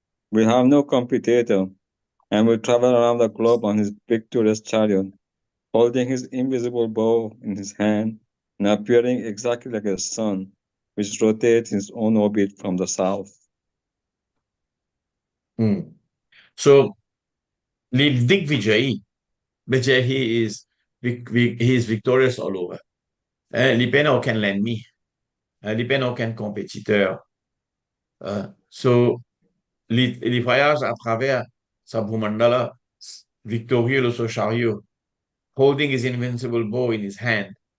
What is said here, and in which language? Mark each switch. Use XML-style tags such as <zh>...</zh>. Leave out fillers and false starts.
<en>will have no competitor and will travel around the globe on his victorious chariot, holding his invisible bow in his hand and appearing exactly like a sun, which rotates in its own orbit from the south. So, Digvijay, Vijay, he is victorious all over.</en> <fr>Il n'y a aucun ennemi. Il n'y a aucun compétiteur. So, il voyage à travers sa Bhumandala, victorieux de son chariot,</fr> <en>holding his invincible bow in his hand.</en>